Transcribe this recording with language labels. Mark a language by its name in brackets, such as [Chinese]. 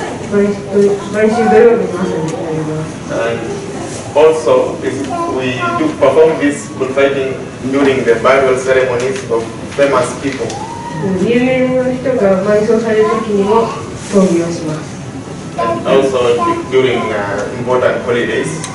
[Japanese] 毎週土曜日の朝になります。 [English] And also, we do perform this bullfighting during the burial ceremonies of famous people. [Japanese] 有名な人が埋葬されるときにも闘牛をします。 [English] And also during important holidays,